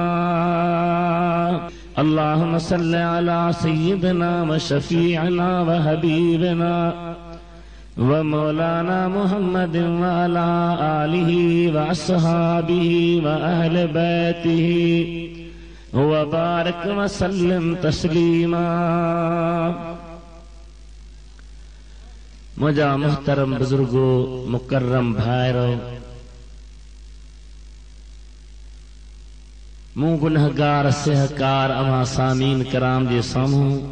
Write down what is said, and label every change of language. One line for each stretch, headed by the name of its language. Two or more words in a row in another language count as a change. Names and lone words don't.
Arabic: اللهم صل على سيدنا وشفيعنا وحبيبنا ومولانا محمد وعلى آله وأصحابه وأهل بيته وبارك وسلم تسليما.
Sindhi: मुझा मुहतरम बुजुर्गो, मुकर्रम भाइरो, मूं गुनहगार सहकार अवां सामीन कराम जे साम्हूं